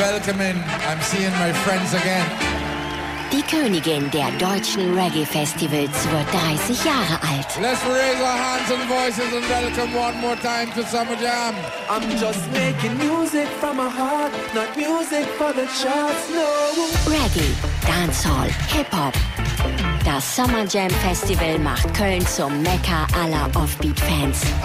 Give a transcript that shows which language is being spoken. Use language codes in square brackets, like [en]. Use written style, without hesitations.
[en] I'm seeing my friends again. [de] Die Königin der deutschen Reggae-Festivals wird 30 Jahre alt. [en] Let's raise our hands and voices and welcome one more time to Summer Jam. I'm just making music from my heart, not music for the charts, no. [de] Reggae, Dancehall, Hip-Hop. Das Summer Jam Festival macht Köln zum Mekka aller Offbeat-Fans.